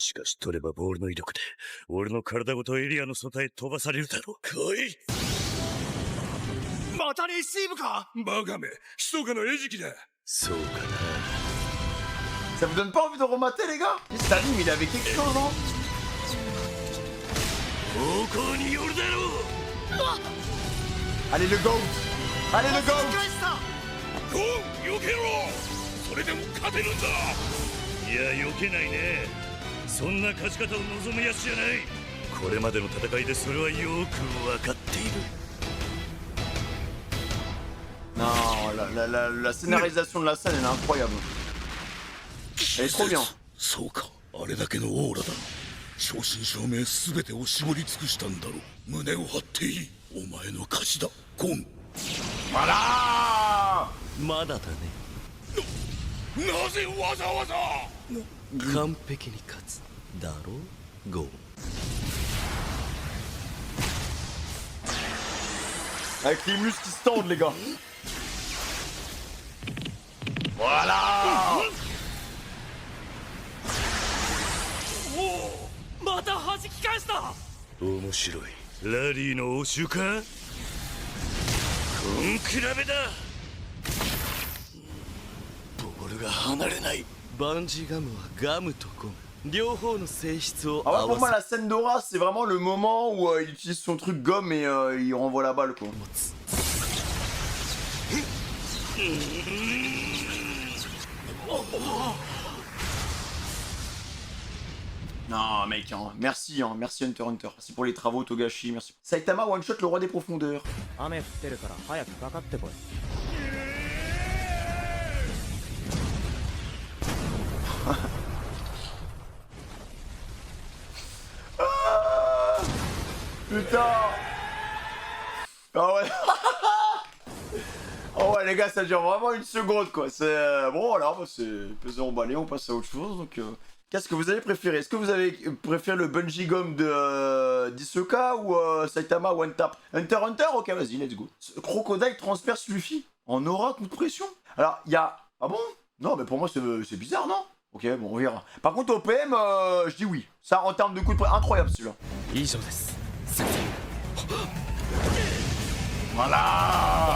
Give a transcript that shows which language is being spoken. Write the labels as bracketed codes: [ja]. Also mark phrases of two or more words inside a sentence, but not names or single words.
[ja] しかし取ればボールの威力で俺の体ごとエリアの外へ飛ばされるだろう。来い。またレシーブか。バカめ、密かな餌食だ。そうかな。 [fr] Ça vous donne pas envie de remater les gars? Salim il avait quelque chose hein. Allez le GOAT. Allez le GOAT. [ja] 避けろ。それでも勝てるんだ。いや避けないね。そんな勝ち方を望むやつじゃない。これまでの戦いでそれはよく分かっている。 [fr] Non, la scénarisation de la scène, elle est incroyable. Elle est trop bien. [ja] そうか、あれだけのオーラだ。正真正銘全てを絞り尽くしたんだろう。胸を張っていい。お前の勝ちだ、ゴン。 [fr] Voilà! [ja] まだだね。なぜわざわざ。完璧に勝つだろう、ゴン。 [fr] Avec les muscles qui se tendent, les gars. Voilà! [ja] また弾き返した。面白い。ラリーの応酬か。根比べだ。ボールが離れない。バンジーガムはガムとゴム。両方の性質を [fr] Ah [ja] 合 [fr] ouais, [ja] わ [fr] pour moi, [ja] せ [fr] la scène d'Aura, c'est vraiment le moment où il utilise son truc gomme et il renvoie la balle, quoi. Non, mec, hein. Merci Hunter Hunter. Merci pour les travaux, Togashi, merci. Saitama one-shot le roi des profondeurs. Putain. Ah ouais. Oh ouais les gars, ça dure vraiment une seconde quoi. C'est bon voilà, c'est pesé emballé, on passe à autre chose. Donc qu'est-ce que vous avez préféré? Est-ce que vous avez préféré le bungee gum de d'Hisoka ou Saitama [en] one tap? [fr] Hunter Hunter, ok vas-y, [en] let's go. [fr] Crocodile transperce Luffy en aura coup de pression. Alors il y a ah bon? Non mais pour moi c'est bizarre non? Ok bon on verra. Par contre au PM je dis oui. Ça en termes de coup de pression incroyable celui-là. Voilà.